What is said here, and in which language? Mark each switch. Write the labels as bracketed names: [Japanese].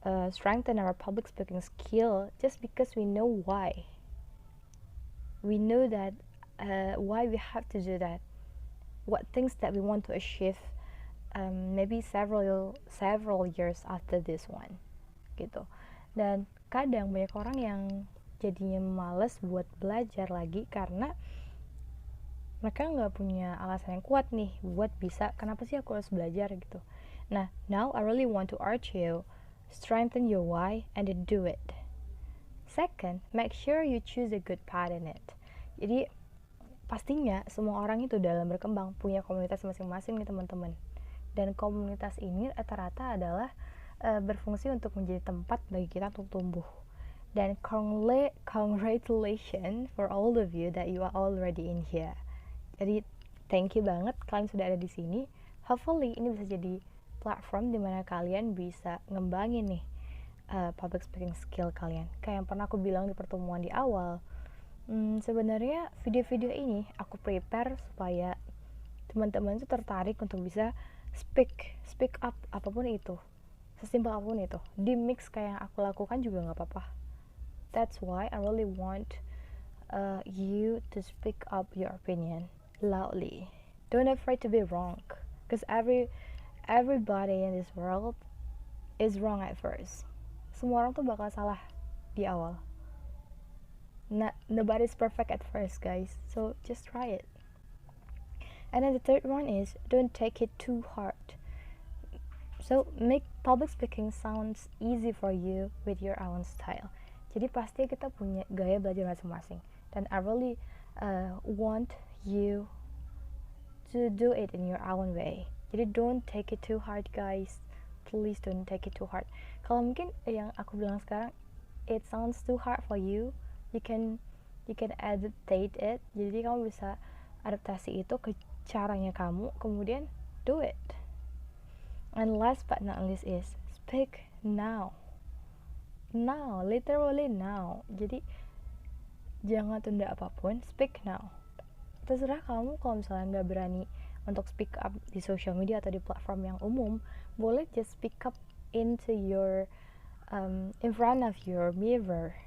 [English] strengthen our public speaking skill just because we know why. We know that why we have to do that, what things that we want to achieve, maybe several years after this one, gitu. [Indonesian] Dan kadang banyak orang yang jadinya males buat belajar lagi karena mereka nggak punya alasan yang kuat nih buat bisa kenapa sih aku harus belajar gitu. [English] Nah, now I really want to urge you, strengthen your why and then do it. Second, make sure you choose a good path in it. [Indonesian] Jadi pastinya semua orang itu dalam berkembang punya komunitas masing-masing nih teman-teman. Dan komunitas ini rata-rata adalah berfungsi untuk menjadi tempat bagi kita untuk tumbuh. [English] Dan congratulations for all of you that you are already in here. [Indonesian] Jadi [English] thank you [Indonesian] banget kalian sudah ada di sini. [English] Hopefully [Indonesian] ini bisa jadi platform dimana kalian bisa ngembangin nih public speaking skill kalian. Kayak yang pernah aku bilang di pertemuan di awal, sebenarnya video-video ini aku prepare supaya teman-teman tuh tertarik untuk bisa [English] speak up [Indonesian] apapun itu, sesimpel apapun itu, di mix kayak yang aku lakukan juga nggak apa-apa. [English] That's why I really want you to speak up your opinion loudly. Don't afraid to be wrong, because everybody in this world is wrong at first. [Indonesian] Semua orang tuh bakal salah di awal. [English] Nobody's perfect at first, guys, so just try it. And then the third one is don't take it too hard. So make public speaking sounds easy for you with your own style. [Indonesian] Jadi pasti kita punya gaya belajar masing-masing. Dan [English] I really want you to do it in your own way. Jadi don't take it too hard, guys. Please don't take it too hard. [Indonesian] Kalau mungkin yang aku bilang sekarang [English] it sounds too hard for you, you can adaptate it. [Indonesian] Jadi kamu bisa adaptasi itu ke caranya kamu, kemudian [English] do it. And last but not least is speak now. Now, literally now. [Indonesian] Jadi jangan tunda apapun, [English] speak now. [Indonesian] Terserah kamu kalau misalnya nggak berani untuk speak up di social media atau di platform yang umum, boleh [English] just speak up into your in front of your mirror.